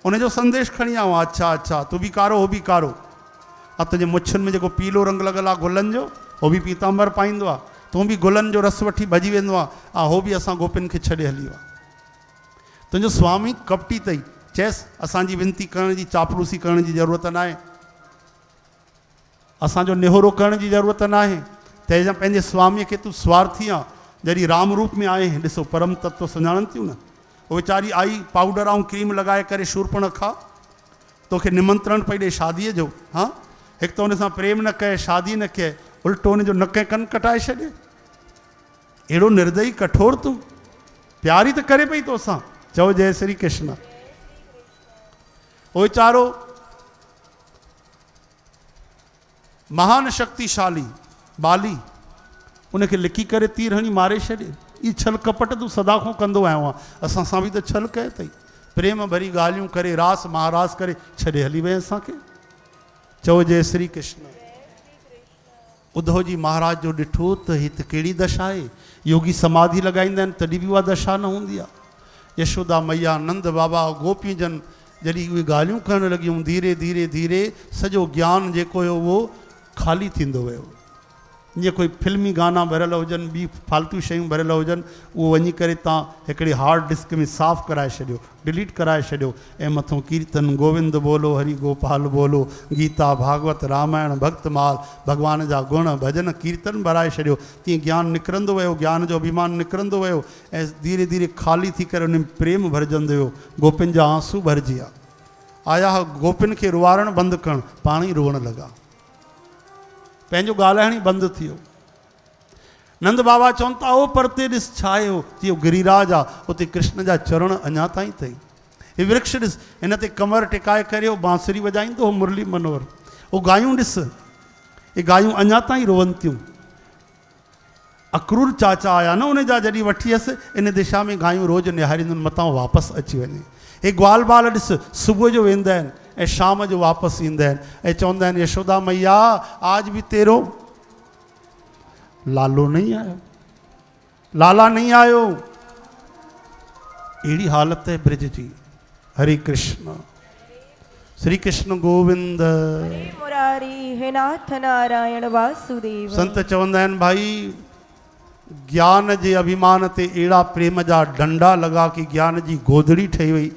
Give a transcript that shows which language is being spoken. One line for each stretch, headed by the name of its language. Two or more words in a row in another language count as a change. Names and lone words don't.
Sindhi: उनजो संदेश खणी आऊं, अच्छा अच्छा तू बि कारो हो बि कारो, आ तुंहिंजे मुछुनि में जेको पीलो रंग लॻल आहे गुलनि जो, हो बि पीतांबर पाईंदो आहे, तूं बि गुलनि जो रस वठी भॼी वेंदो आहे, हो बि असां गोपियुनि खे छॾे हली वियो आहे। तुंहिंजो स्वामी कपटी अथई, चएसि असांजी विनती करण जी चापलूसी करण जी ज़रूरत न आहे, असांजो निहोरो करण जी ज़रूरत न आहे, तंहिंजा पंहिंजे स्वामीअ खे तूं स्वार्थी आहे। जॾहिं राम रूप में आए ॾिसो परम तत्व सुञाणनि थियूं न, वो वीचारी आई पाउडर ऐं क्रीम लॻाए करे शूर्पणखा तोखे निमंत्रण पई ॾे शादीअ जो, हाँ हिकु त उन सां प्रेम न कए, शादी न कए, उल्टो उनजो नक ऐं कन कटाए छॾे। अहिड़ो निर्दयी कठोर तूं, प्यार ई त करे पई तोसां, चओ जय श्री कृष्ण। वो वीचारो महान शक्तिशाली बाली उनखे लिखी करे तीर हणी मारे छॾे। ई छल कपट तूं सदा खां कंदो आयो आहे, असां सां बि त छल कए अथई, प्रेम भरी ॻाल्हियूं करे रास महारास करे छॾे हली वई असांखे। चओ जय श्री कृष्ण। उद्धव जी महाराज जो ॾिठो त हिते कहिड़ी दशा आहे, योगी समाधि लॻाईंदा आहिनि तॾहिं बि उहा दशा न हूंदी आहे। यशोदा मैया नंद बाबा गोपी जन जॾहिं उहे ॻाल्हियूं करणु लॻियूं, धीरे धीरे धीरे सॼो ज्ञान जेको हुयो उहो ख़ाली थींदो वियो। जीअं कोई फिल्मी गाना भरियल हुजनि, ॿी फालतू शयूं भरियल हुजनि, उहो वञी करे तव्हां हिकिड़ी
English: hard disk
Sindhi: में साफ़ कराए छॾियो, डिलीट कराए छॾियो, ऐं मथां कीर्तन गोविंद बोलो हरि गोपाल बोलो, गीता भागवत रामायण भक्तमाल भॻवान जा गुण भॼन कीर्तन भराए छॾियो। तीअं ज्ञान निकिरंदो वियो, ज्ञान जो अभिमान निकिरंदो वियो, ऐं धीरे धीरे ख़ाली थी करे उन में प्रेम भरिजंदो वियो। गोपियुनि जा आंसू भरिजी विया, आया गोपियुनि खे रुआरणु बंदि करणु, पाण ई रोअणु लॻा, पंहिंजो ॻाल्हाइण ई बंदि थी वियो। नंद बाबा चवनि था ओ परते ॾिस छा आहे, जीअं गिरिराज आहे उते कृष्ण जा चरण अञा ताईं अथई। हे वृक्ष ॾिस, हिन ते कमर टिकाए करे उहो बांसुरी वॼाईंदो हो मुरली मनोहर। उहो गायूं ॾिस, हे गायूं अञा ताईं रोअनि थियूं। अक्रूर चाचा आया न उन जा, जॾहिं वठी वियसि इन दिशा में गायूं रोज़ु निहारींदियूं मथां वापसि अची वञे। हे ग्वाल बाल ॾिस, सुबुह जो वेंदा आहिनि ऐं शाम जो वापसि ईंदा आहिनि ऐं चवंदा आहिनि यशोदा मैया
Hindi: आज भी तेरो लालो नहीं आयो, लाला नहीं आयो।
Sindhi: अहिड़ी हालत है ब्रिज जी।
Sanskrit: हरे कृष्ण, श्री कृष्ण गोविंद मुरारी, हे नाथ नारायण वासुदेव।
Sindhi: संत चवंदा आहिनि भाई ज्ञान जे अभिमान ते अहिड़ा प्रेम जा डंडा लॻा कि ज्ञान जी गोदड़ी ठही वई।